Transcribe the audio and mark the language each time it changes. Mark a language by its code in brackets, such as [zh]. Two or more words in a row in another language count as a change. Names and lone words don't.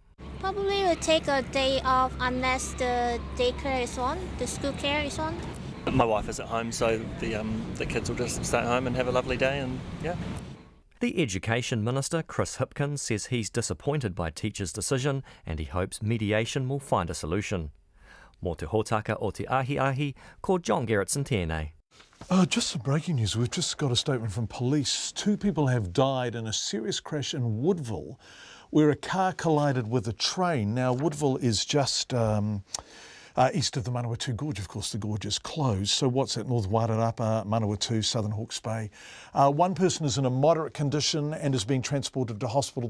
[en] Probably will take a day off unless the daycare is on, the school care is on. My wife is at home, so the kids will just stay at home and have a lovely day, and yeah. The Education Minister, Chris Hipkins, says he's disappointed by teachers' decision and he hopes mediation will find a solution. [mi] Mō te hōtaka o te ahi, ko John Gerritsen tēnei. [en] Just some breaking news. We've just got a statement from police. 2 people have died in a serious crash in Woodville where a car collided with a train. Now, Woodville is just east of the Manawatu Gorge. Of course, the gorge is closed. So what's that? North Wairarapa, Manawatu, Southern Hawke's Bay. 1 person is in a moderate condition and is being transported to hospital.